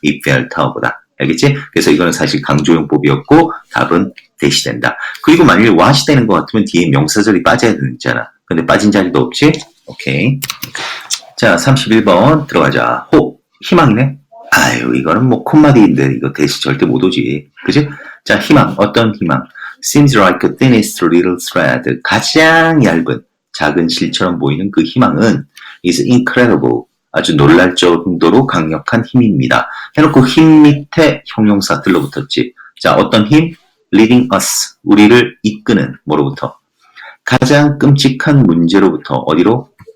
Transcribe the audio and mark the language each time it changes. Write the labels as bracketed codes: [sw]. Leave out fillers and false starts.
[ko] 이펠타워보다. 알겠지? 그래서 이거는 사실 강조용법이었고 답은 that이 된다. 그리고 만일 what이 되는 것 같으면 뒤에 명사절이 빠져야 되잖아. 근데 빠진 자리도 없지? 오케이. 자, 31번 들어가자. 희망이네? 아유, 이거는 뭐 콤마디인데 이거 that이 절대 못 오지. 그치? 자, 희망. 어떤 희망? [en] Seems like the thinnest little thread. [ko] 가장 얇은 작은 실처럼 보이는 그 희망은 [en] is incredible. [ko] 아주 놀랄 정도로 강력한 힘입니다. 해놓고 힘 밑에 형용사 들러붙었지. 자, 어떤 힘? [en] leading us. [ko] 우리를 이끄는 뭐로부터? 가장 끔찍한 문제로부터 어디로?